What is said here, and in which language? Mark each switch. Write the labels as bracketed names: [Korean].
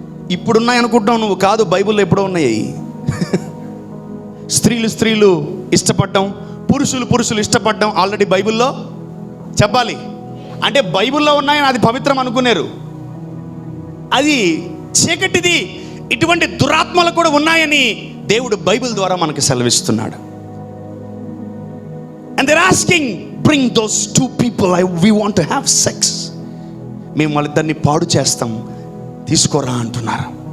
[Telugu] ఇప్పుడున్నాయి అనుకుంటావు నువ్వు, కాదు, బైబిల్లో ఎప్పుడో ఉన్నాయి. స్త్రీలు ఇష్టపడడం, పురుషులు ఇష్టపడడం ఆల్రెడీ బైబిల్లో చెప్పాలి. అంటే బైబిల్లో ఉన్నాయని అది పవిత్రం అనుకున్నారు. అది చీకటిది. ఇటువంటి దురాత్మలు కూడా ఉన్నాయని దేవుడు బైబిల్ ద్వారా మనకు సెలవిస్తున్నాడు. [English] And they're asking, bring those two people, we want to have sex. [Telugu] మేము వాళ్ళిద్దరిని పాడు చేస్తాం, తీసుకోరా అంటున్నారు.